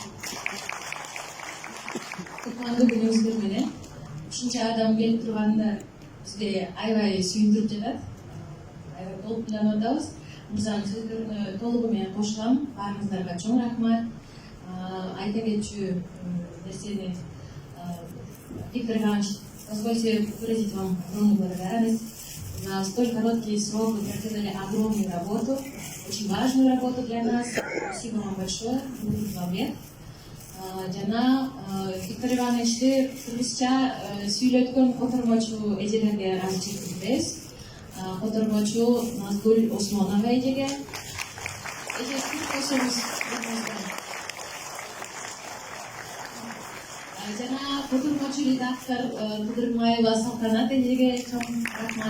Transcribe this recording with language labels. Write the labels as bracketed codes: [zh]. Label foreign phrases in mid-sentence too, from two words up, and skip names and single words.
[ky] Кутмандуу күнүңүздөр менен ушунча адам келип турганда бизге аябай сүйүндүрүп жатат. Аябай толкунданып атабыз. Мырзанын сөздөрүнө толугу менен кошулам. Баарыңыздарга чоң рахмат. Айта кетчү нерсени [ru] Виктор Иванович, позвольте выразить вам огромную благодарность. За столь короткий срок вы проделали огромную работу, очень важную работу для нас. Спасибо вам большое. Будет вам лет. [ky] Жана Виктор Ивановичти кыргызча сүйлөткөн котормочу эжелерге ыраазычылык билдиребиз. Котормочу Назгүл Осмонова эжеге. Эже сүт койсоңуз. Жана котормочу редактор Кыдырмаева Салтанат эжеге чоң рахмат.